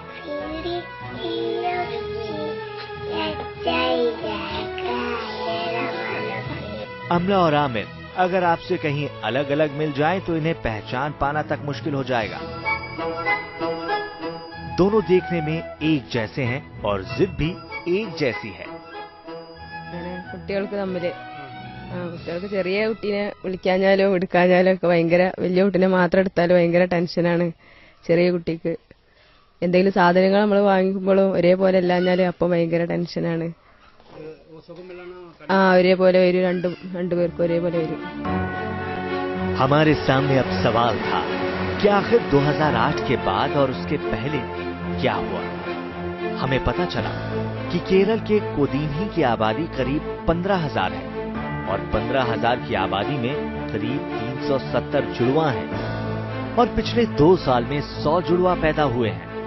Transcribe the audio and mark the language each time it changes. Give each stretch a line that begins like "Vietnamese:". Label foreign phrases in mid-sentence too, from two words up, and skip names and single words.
Hindi: अमला और आमिर अगर आपसे कहीं अलग अलग मिल जाएं तो इन्हें पहचान पाना तक मुश्किल हो जाएगा। दोनों देखने में एक जैसे हैं और जिद भी एक जैसी है।
Malayalam: കുട്ടികൾക്ക് തമ്മിൽ കുട്ടികൾക്ക് ചെറിയ കുട്ടീനെ വിളിക്കാഞ്ഞാലോ എടുക്കാഞ്ഞാലോ ഒക്കെ ഭയങ്കര, വലിയ കുട്ടീനെ മാത്രം എടുത്താലും ഭയങ്കര ടെൻഷനാണ്. ചെറിയ കുട്ടിക്ക് എന്തെങ്കിലും സാധനങ്ങൾ നമ്മൾ വാങ്ങിക്കുമ്പോഴും ഒരേപോലെ അല്ലാഞ്ഞാലും അപ്പം ഭയങ്കര ടെൻഷനാണ്. ഒരേപോലെ വരും, രണ്ടുപേർക്കും ഒരേപോലെ വരും.
Hindi: हमारे सामने अब सवाल था कि आखिर 2008 के बाद और उसके पहले क्या हुआ। हमें पता चला कि केरल के कोदीन्ही की आबादी करीब 15,000 है और 15,000 की आबादी में करीब 370 जुड़वा हैं और पिछले 2 साल में 100 जुड़वा पैदा हुए हैं।